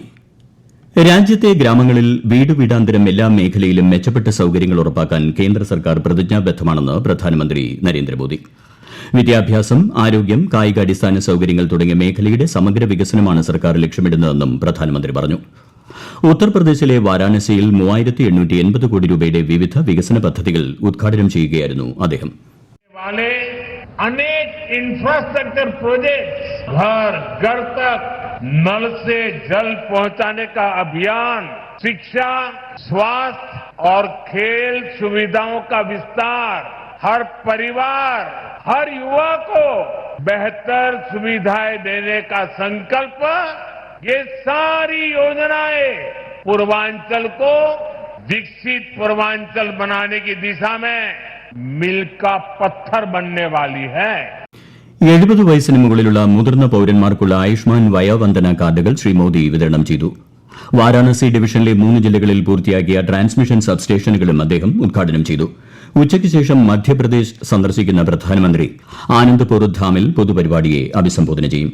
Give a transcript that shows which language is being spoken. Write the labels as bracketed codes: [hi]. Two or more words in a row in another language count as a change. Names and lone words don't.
[ml] രാജ്യത്തെ ഗ്രാമങ്ങളിൽ വീടുവീടാന്തരം എല്ലാ മേഖലയിലും മെച്ചപ്പെട്ട സൌകര്യങ്ങൾ ഉറപ്പാക്കാൻ കേന്ദ്ര സർക്കാർ പ്രതിജ്ഞാബദ്ധമാണെന്ന് പ്രധാനമന്ത്രി നരേന്ദ്രമോദി. വിദ്യാഭ്യാസം, ആരോഗ്യം, കായിക അടിസ്ഥാന സൌകര്യങ്ങൾ തുടങ്ങിയ മേഖലയുടെ സമഗ്ര വികസനമാണ് സർക്കാർ ലക്ഷ്യമിടുന്നതെന്നും പ്രധാനമന്ത്രി പറഞ്ഞു. ഉത്തർപ്രദേശിലെ വാരാണസിയിൽ 3880 കോടി രൂപയുടെ വിവിധ വികസന പദ്ധതികൾ ഉദ്ഘാടനം ചെയ്യുകയായിരുന്നു അദ്ദേഹം. [hi] अनेक [en] infrastructure projects [hi] घर घर तक नल से जल पहुंचाने का अभियान, शिक्षा, स्वास्थ्य और खेल सुविधाओं का विस्तार, हर परिवार, हर युवा को बेहतर सुविधाएं देने का संकल्प, ये सारी योजनाएं पूर्वांचल को विकसित पूर्वांचल बनाने की दिशा में मिल का पत्थर बनने वाली है. [ml] 70 വയസ്സിന് മുകളിലുള്ള മുതിർന്ന പൌരന്മാർക്കുള്ള ആയുഷ്മാൻ വയോവന്ദന കാർഡുകൾ ശ്രീ മോദി വിതരണം ചെയ്തു. വാരാണസി ഡിവിഷനിലെ 3 ജില്ലകളിൽ പൂർത്തിയാക്കിയ ട്രാൻസ്മിഷൻ സബ് സ്റ്റേഷനുകളും അദ്ദേഹം ഉദ്ഘാടനം ചെയ്തു. ഉച്ചയ്ക്ക് ശേഷം മധ്യപ്രദേശ് സന്ദർശിക്കുന്ന പ്രധാനമന്ത്രി ആനന്ദ്പൂർ ധാമിൽ പൊതുപരിപാടിയെ അഭിസംബോധന ചെയ്യും.